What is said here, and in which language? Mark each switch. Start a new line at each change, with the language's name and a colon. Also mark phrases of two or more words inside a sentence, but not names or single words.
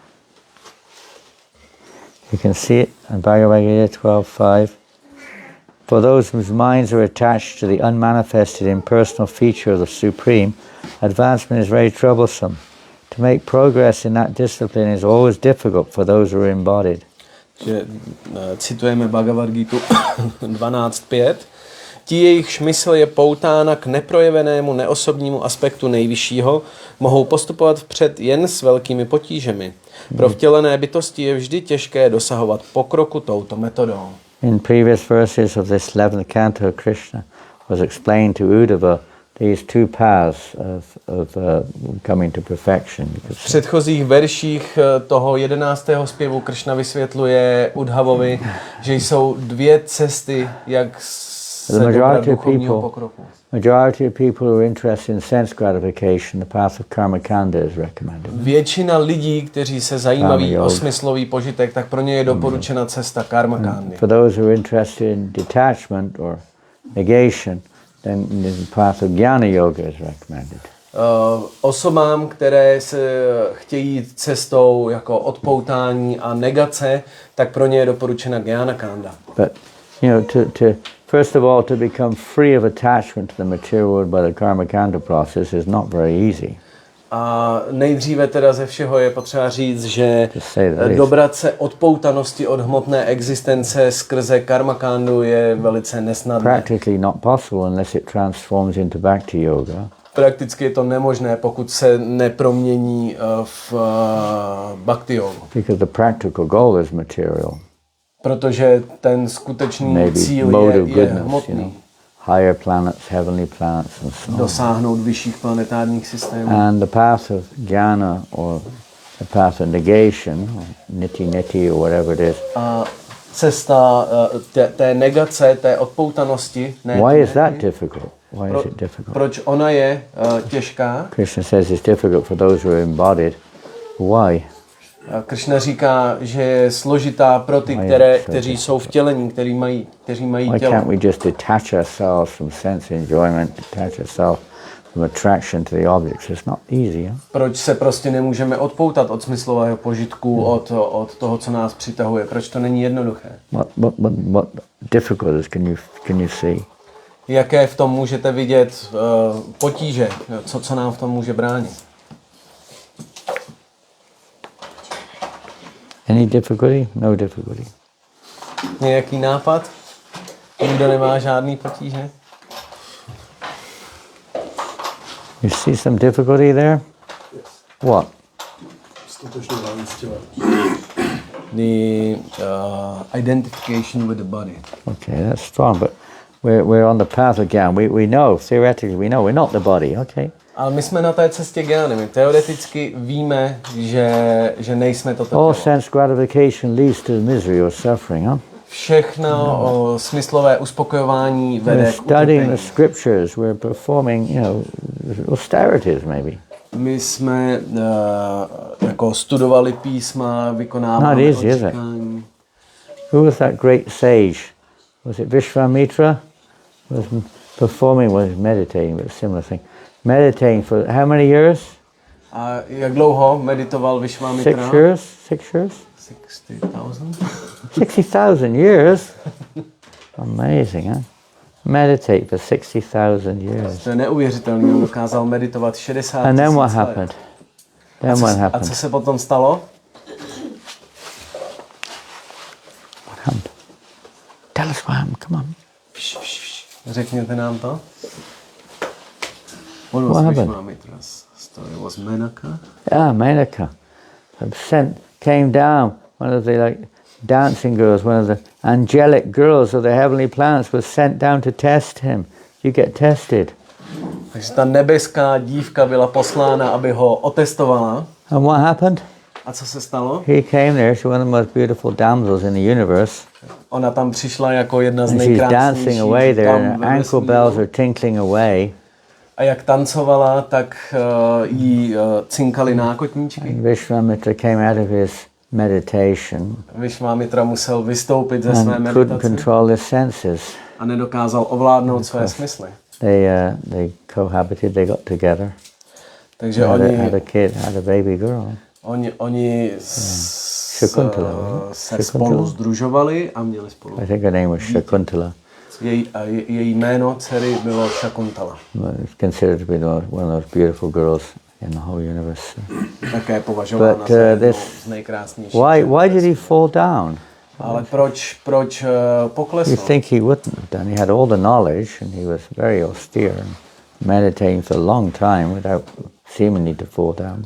English: You can see it in Bhagavad Gita 12:5. For those whose minds are attached to the unmanifested impersonal feature of the Supreme, advancement is very troublesome. To make progress in that discipline is always difficult for those who are embodied.
Czech: Že citujeme Bhagavad Gitu 12.5. Ti, jejichž mysl je poutána k neprojevenému neosobnímu aspektu nejvyššího, mohou postupovat vpřed jen s velkými potížemi. Pro vtělené bytosti je vždy těžké dosahovat pokroku touto metodou.
English: In previous verses of this 11th canto, Krishna was explained to Uddhava these two paths of coming to perfection.
Czech: V předchozích verších toho 11. zpěvu Krishna vysvětluje Uddhavovi, že jsou dvě cesty, jak se dobrat duchovního pokroku.
English: Majority of people who are interested in sense gratification, the path of karmakanda is recommended.
Czech: Většina lidí, kteří se zajímaví o smyslový požitek, tak pro ně je doporučena cesta karmakandy.
English: For those who are interested in detachment or negation, then the path of jnana yoga is recommended.
Czech: Osobám, které se chtějí jít cestou jako odpoutání a negace, tak pro ně je doporučena jnana kanda.
English: But first of all, to become free of attachment to the material world by the karmakanda process is not very easy.
Czech: A nejdříve teda ze všeho je potřeba říct, že dobrat se odpoutanosti od hmotné existence skrze karmakandu je velice nesnadné.
English: Practically not possible unless it transforms into bhakti yoga.
Czech: Prakticky je to nemožné, pokud se nepromění v bhakti yogu.
English: Because the practical goal is material.
Czech: Protože ten skutečný cíl je hmotný.
English: Higher planets, heavenly planets, and so on.
Czech: Dosáhnout vyšších planetárních systémů.
English: And the path of jnana, or the path of negation, or niti or whatever it is.
Czech: A cesta té negace, té odpoutanosti.
English: Why is that difficult? Why is it difficult?
Czech: Proč ona je těžká?
English: Krishna says it's difficult for those who are embodied. Why?
Czech: Krishna říká, že je složitá pro ty, kteří jsou vtělení, kteří mají tělo.
English: Why can't we just detach ourselves from sense enjoyment, detach ourselves from attraction to the objects? It's not easy. Huh?
Czech: Proč se prostě nemůžeme odpoutat od smyslového požitku, od toho, co nás přitahuje? Proč to není jednoduché?
English: What difficulties can you see?
Czech: Jaké v tom můžete vidět potíže? Co nám v tom může bránit?
English: Any difficulty? No difficulty.
Czech: Nějaký nápad? Nikdo nemá žádný potíže?
English: You see some difficulty there? What? The identification with the body. Okay, that's strong, but we're on the path again. We know, theoretically we know we're not the body, okay?
Czech: Ale my jsme na té cestě gyány. My teoreticky víme, že nejsme toto tělo.
English: All sense gratification leads to misery or suffering, huh?
Czech: Všechno smyslové uspokojování vede k utrpení.
English: We're studying the scriptures, we're performing, austerities maybe.
Czech: My jsme jako studovali písma, vykonávali
English: Not easy, is it?
Czech: odříkání.
English: Who was that great sage? Was it Vishwamitra? Was performing, was meditating, but a similar thing. Meditating for how many years?
Czech: A jak dlouho meditoval
English: 6 Vishwamitra? years? 6 years? 60,000. 60,000 years? Amazing, huh? Meditate for 60,000 years.
Czech: To je neuvěřitelný, on dokázal meditovat 60
English: And then what
Czech: 000 let.
English: happened? Then what
Czech: A co
English: happened?
Czech: se potom stalo?
English: What happened? Tell us what happened, come on.
Czech: Řekněte nám to. What
English: What was happened? Vishwamitra's story? Was Menaka? Ah, Menaka came down, one of the dancing girls, one of the angelic girls of the heavenly planets was sent down to test him. You get tested.
Czech: Takže ta nebeská dívka byla poslána, aby ho otestovala.
English: And what happened?
Czech: A co se stalo?
English: He came there, she's one of the most beautiful damsels in the universe.
Czech: Ona tam přišla jako jedna z
English: And she's
Czech: nejkrásnějších
English: dancing away there,
Czech: dam
English: and
Czech: ve
English: her ankle
Czech: vesmíru.
English: bells are tinkling away.
Czech: A jak tancovala, tak jí cinkaly nákotníčky.
English: And Vishwamitra came out of his meditation
Czech: Vishwamitra musel vystoupit ze své
English: and couldn't
Czech: meditace
English: control his senses.
Czech: a nedokázal ovládnout své smysly.
English: They cohabited, they got together,
Czech: Takže
English: had
Czech: oni,
English: a kid, had a baby girl.
Czech: oni
English: Shakuntala,
Czech: se spolu združovali a měli spolu.
English: I think her name was Shakuntala.
Czech: Její jméno dcery bylo Shakuntala.
English: It's considered to be one of those beautiful girls in the whole universe.
Czech: Také považována
English: But
Czech: za jednou
English: this,
Czech: z nejkrásnějších.
English: why did he fall down?
Czech: Ale proč poklesl?
English: You think he wouldn't have done. He had all the knowledge and he was very austere and meditating for a long time without seemingly to fall down.